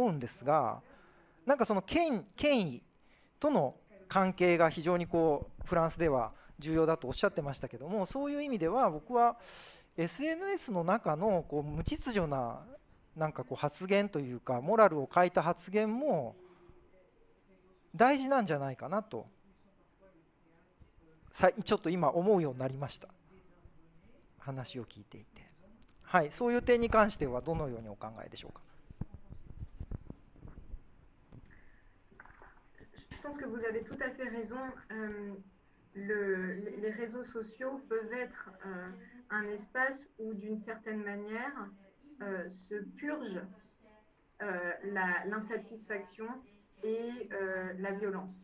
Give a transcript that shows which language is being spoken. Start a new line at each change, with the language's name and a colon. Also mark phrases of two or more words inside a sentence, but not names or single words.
Japanese: うんですが、なんかその権威との関係が非常にフランスでは重要だとおっしゃってましたけども、そういう意味では僕は SNS の中の無秩序な発言というか、モラルを欠いた発言も大事なんじゃないかなとちょっと今思うようになりました、話を聞いていて。はい、そういう点に関してはどのようにお考えでしょうか。
French: Je pense que vous avez tout à fait raison. Les réseaux sociaux peuvent être un espace où, d'une certaine manière, se purge l'insatisfaction et la violence.